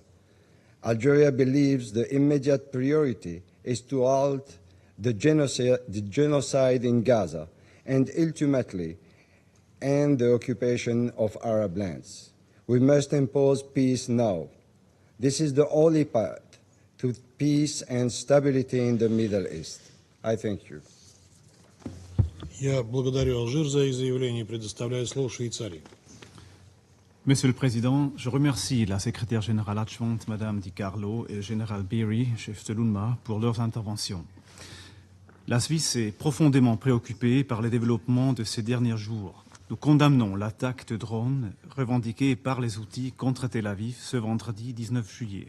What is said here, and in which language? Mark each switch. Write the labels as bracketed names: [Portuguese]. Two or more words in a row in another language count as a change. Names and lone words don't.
[English] Algeria believes the immediate priority is to halt the genocide in Gaza and ultimately end the occupation of Arab lands. We must impose peace now. This is the only path to peace and stability in the Middle East. I thank you. [Russian] Я благодарю Алжир за их заявление и предоставляю слово Швейцарии. [French] Monsieur le Président, je remercie la secrétaire générale adjointe, Madame Di Carlo, et le général Beery, chef de l'UNMA, pour leurs interventions. La Suisse est profondément préoccupée par les développements de ces derniers jours. Nous condamnons l'attaque de drones revendiquée par les Houthis contre Tel Aviv ce vendredi 19 juillet.